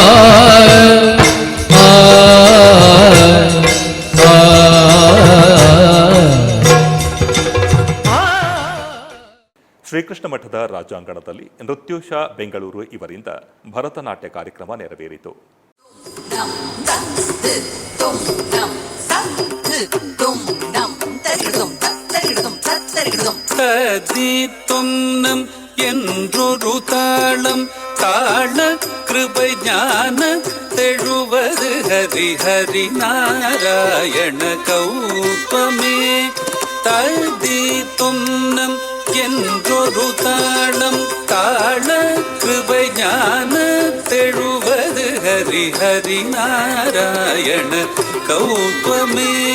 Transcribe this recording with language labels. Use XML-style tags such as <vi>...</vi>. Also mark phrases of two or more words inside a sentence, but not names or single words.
<kn>ಶ್ರೀಕೃಷ್ಣ ಮಠದ ರಾಜಾಂಗಣದಲ್ಲಿ ನೃತ್ಯೋಷ ಬೆಂಗಳೂರು ಇವರಿಂದ ಭರತನಾಟ್ಯ ಕಾರ್ಯಕ್ರಮ ನೆರವೇರಿತು.</kn> <ta>என்றொரு தாளம் தாள கிருபை ஞான தெழுவது ஹரி ஹரி நாராயண கௌதமே ததி துன்னம் என்றொரு தாளம் தாள கிருபை ஞான தெழுவது ஹரி ஹரி நாராயண கௌதமே</ta>